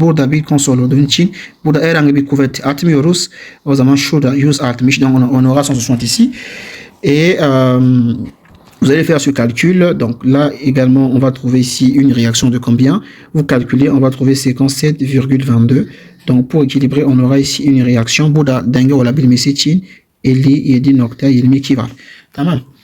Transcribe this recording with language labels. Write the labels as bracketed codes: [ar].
[tr] Burada bir konsol olduğu için burada herhangi bir kuvvet atmıyoruz. O zaman şurada 160. [fr] Donc on aura 160 ici. Et vous allez faire ce calcul. Donc là également on va trouver ici une réaction de combien? Vous calculez, on va trouver 57,22. Donc pour équilibrer on aura ici une réaction. [tr] Burada denge olabilmesi için 57.22 var. Tamam.